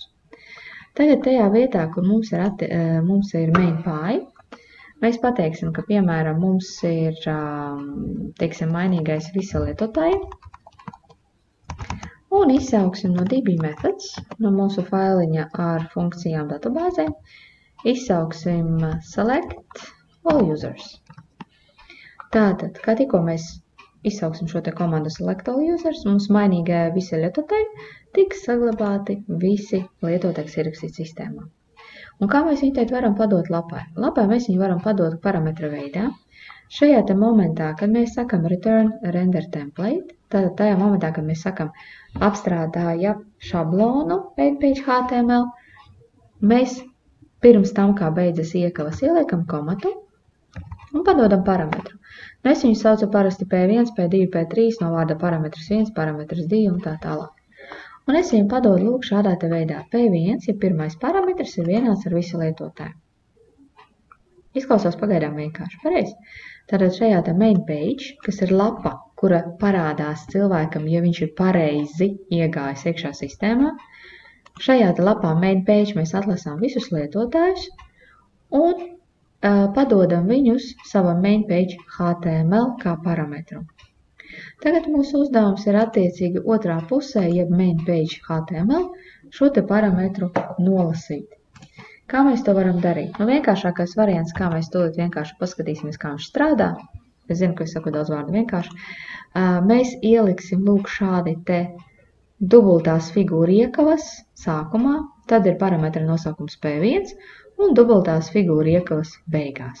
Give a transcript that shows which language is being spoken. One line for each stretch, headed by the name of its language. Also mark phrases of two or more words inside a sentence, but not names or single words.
Latvian: Tagad tajā vietā, kur mums ir
English: main pie,
Latvian: mēs pateiksim, ka, piemēram, mums ir, teiksim, mainīgais visi lietotāji. Un izsauksim no
English: DB methods,
Latvian: no mūsu failiņa ar funkcijām datubāzē, izsauksim
English: select all users.
Latvian: Tātad, kā tikko mēs izsauksim šo te komandu
English: select all users,
Latvian: mums mainīgā visi lietotāji tiks saglabāti visi lietotāji, kas ierakstīti sistēmā. Un kā mēs viņu teikt varam padot lapai? Lapai mēs viņu varam padot parametra veidā. Šajā te momentā, kad mēs sakam
English: return render template,
Latvian: tātad tajā momentā, kad mēs sakam apstrādāja šablonu
English: page HTML,
Latvian: mēs pirms tam, kā beidzas iekavas, ieliekam komatu un padodam parametru. Es viņu saucu parasti P1, P2, P3, no vārda parametrs 1, parametrs 2 un tā tālāk. Un es viņu padodu lūk šādā te veidā. P1, ja pirmais parametrs ir vienāds ar visu lietotāju. Izklausās pagaidām vienkārši. Pareizi. Tātad šajā tā
English: main page,
Latvian: kas ir lapa, kura parādās cilvēkam, ja viņš ir pareizi iegājis iekšā sistēmā, šajā tā lapā
English: main page
Latvian: mēs atlasām visus lietotājus un padodam viņus savam
English: main page HTML
Latvian: kā parametru. Tagad mūsu uzdevums ir attiecīgi otrā pusē, jeb
English: main page HTML,
Latvian: šo te parametru nolasīt. Kā mēs to varam darīt? Vienkāršākais variants, kā mēs to vienkārši paskatīsimies, kā viņš strādā. Es zinu, ka es saku daudz vārdu vienkārši. Mēs ieliksim lūk šādi te dubultās figūra iekavas sākumā, tad ir parametra nosaukums P1 un dubultās figūra iekavas beigās.